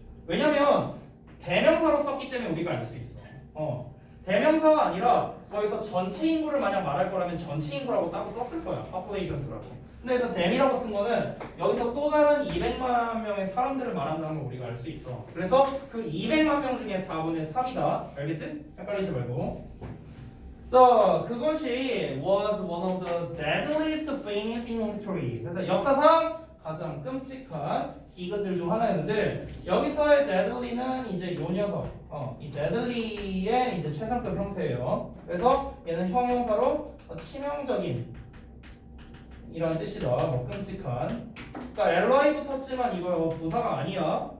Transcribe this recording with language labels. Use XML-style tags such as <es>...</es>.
<ko>왜냐면 대명사로 썼기 때문에 우리가 알 수 있어. 대명사가 아니라 거기서 전체 인구를 만약 말할 거라면 전체 인구라고 따로 썼을 거야. populations라고. 근데 여기서 dem이라고 쓴 거는 여기서 또 다른 200만 명의 사람들을 말한다는 걸 우리가 알 수 있어. 그래서 그 200만 명 중에 4분의 3이다. 알겠지? 헷갈리지 말고. 그것이</ko> <en>was one of the deadliest things in history.</en> <ko>그래서 역사상 가장 끔찍한 기근들 중 하나였는데 여기서의 deadly는 이제 요 녀석, 이 deadly의 이제 최상급 형태예요. 그래서 얘는 형용사로 치명적인 이런 뜻이다. 뭐 끔찍한. 그러니까 LI 붙었지만 이거 부사가 아니야.</ko>